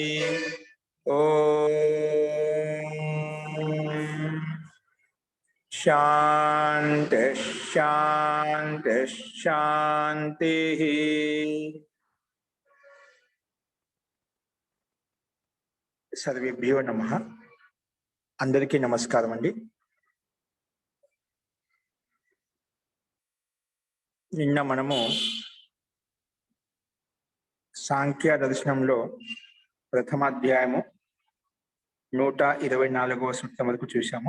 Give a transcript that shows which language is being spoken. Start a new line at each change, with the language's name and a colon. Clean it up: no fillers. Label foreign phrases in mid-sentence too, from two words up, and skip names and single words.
Sanskrit: ओम शांति शांति शांति। सर्वेभ्यो नमः।
Telugu: అందరికీ నమస్కారం అండీ। నిన్న మనము సాంఖ్య దర్శనంలో ప్రథమ అధ్యాయము 124వ సూత్రం వరకు చూశాము.